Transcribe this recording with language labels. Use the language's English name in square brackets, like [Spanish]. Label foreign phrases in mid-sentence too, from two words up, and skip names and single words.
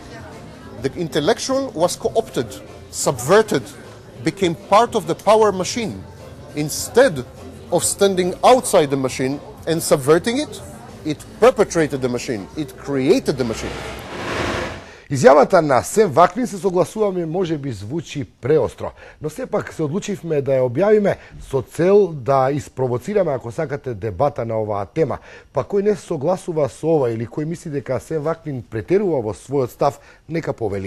[English] The intellectual was co-opted, subverted, became part of the power machine. Instead of standing outside the machine and subverting it, it perpetrated the machine, it created the machine. [Macedonian] Изјавата на Сем Ваквин се согласуваме може би звучи преостро, но сепак се одлучивме да ја објавиме со цел да испровоцираме, ако сакате, дебата на оваа тема. Па кој не согласува со ова или кој мисли дека Сем Ваквин претерува во својот став, нека повели.